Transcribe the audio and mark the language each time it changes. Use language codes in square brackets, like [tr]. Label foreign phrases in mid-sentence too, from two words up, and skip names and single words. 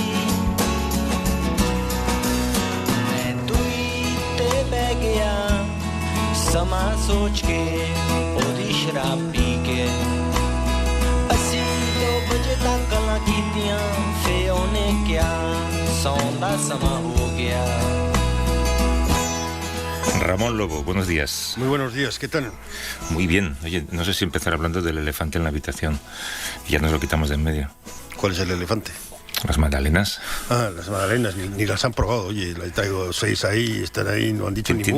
[pa] ਮੈਂ ਦੁਈ ਤੇ ਬਹਿ ਗਿਆ ਸਮਾ ਸੋਚ ਕੇ ਓਦੀ ਸ਼ਰਾਬ ਪੀ ਕੇ ਅਸੀ 2 ਬਜੇ ਤੱਕ ਗੱਲਾਂ ਕੀਤੀਆਂ ਫੇ ਓਨੇ ਕਿਆ ਸੌਂਦਾ ਸਮਾ ਹੋ ਗਿਆ. [es] Ramón Lobo, buenos días. Muy buenos días, ¿qué tal? Muy bien. Oye, no sé si empezar hablando del elefante en la habitación. Ya nos lo quitamos de en medio. ¿Cuál es el elefante? Las magdalenas. Ah, las magdalenas, ni las han probado. Oye, le traigo 6 ahí, están ahí, no han dicho ni mu.